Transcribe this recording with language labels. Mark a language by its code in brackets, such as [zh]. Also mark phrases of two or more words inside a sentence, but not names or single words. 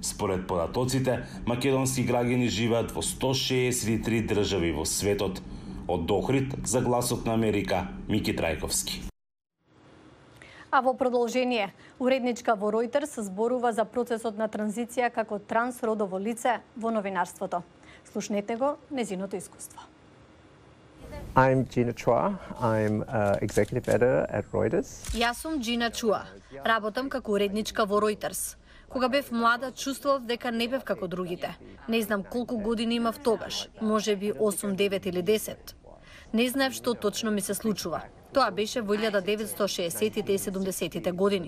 [mk] Според податоците, македонски граѓани живеат во 163 држави во светот. Од Охрид за Гласот на Америка, Мики Трајковски. А во продолжение, уредничка во Reuters зборува за процесот на транзиција како трансродово лице во новинарството. Слушнете го незиното искуство. [en] I'm Gina Chua. I'm executive editor at Reuters. [mk] Јас сум Джина Чуа. Работам како уредничка во Reuters. Кога бев млада, чувствував дека не бев како другите. Не знам колку години имав тогаш, можеби 8, 9 или 10. Не знаев што точно ми се случува. Тоа беше во 1960-тите и 70-тите години.